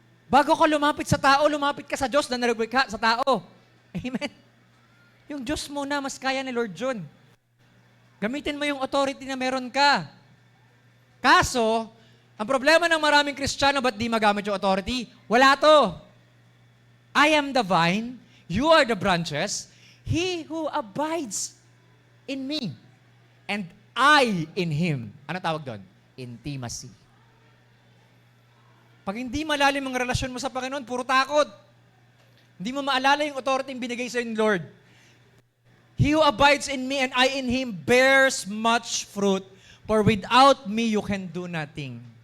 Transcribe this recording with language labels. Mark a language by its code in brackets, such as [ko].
[tl] Bago ka lumapit sa tao, lumapit ka sa Diyos na narugay ka sa tao. Amen. Yung Diyos muna, mas kaya ni Lord John. Gamitin mo yung authority na meron ka. Kaso, ang problema ng maraming Kristiyano, ba't di magamit yung authority? Wala to. [en] I am the vine, you are the branches, he who abides in me, and I in him. [tl] Ano tawag doon? Intimacy. Pag hindi malalim ang relasyon mo sa Panginoon, puro takot. Hindi mo maalala yung authority yung binigay sa ni Lord. [en] He who abides in me and I in him bears much fruit, for without me you can do nothing.